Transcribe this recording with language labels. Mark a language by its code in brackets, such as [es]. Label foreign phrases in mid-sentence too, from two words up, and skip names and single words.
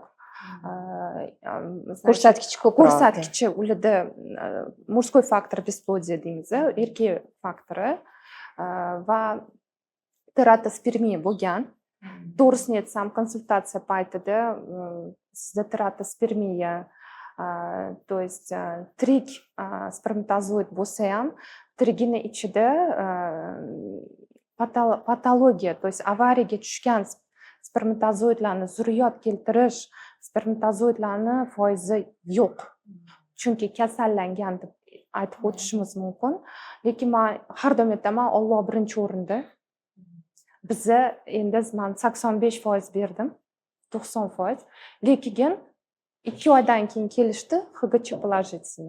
[uz] ko'rsatkichi ko'proq. ko'rsatkichi ularda [ru] мужской faktor бесплодия [uz] deymiz erkak faktori va teratospermiya bo'lgan to'g'risini aytsam konsultatsiya paytida sizda teratospermiya [ru] то есть [uz] tirik spermatozoid bo'lsa ham tirigini ichida patologiya [ru] то есть [uz] avariyaga tushgan spermatozoidlarni zurriyot keltirish spermatozoidlarni foizi yo'q chunki kasallangan deb aytib o'tishimiz mumkin lekin men har doim aytaman Alloh birinchi o'rinda biza endi men 85% berdim 90% lekin 2 oydan keyin kelishdi hgch положительный